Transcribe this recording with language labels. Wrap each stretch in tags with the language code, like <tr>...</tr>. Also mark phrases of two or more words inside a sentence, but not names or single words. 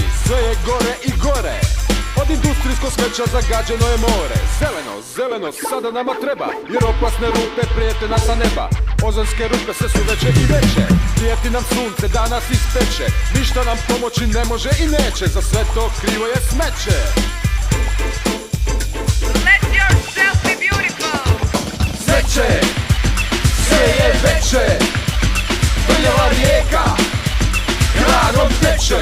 <hr>Sve je gore i gore, od industrijskog smeća zagađeno je more. Zeleno, zeleno, sada nama treba, jer opasne rupe prijete nas sa neba. Ozonske rupe sve su veće i veće, prijeti nam sunce da nas ispeče. Ništa nam pomoći ne može i neće, za sve to krivo je smeće.</hr> <en>Let yourself be beautiful.</en> <hr>Smeće, sve je veće, prljava rijeka gradom teče.</hr>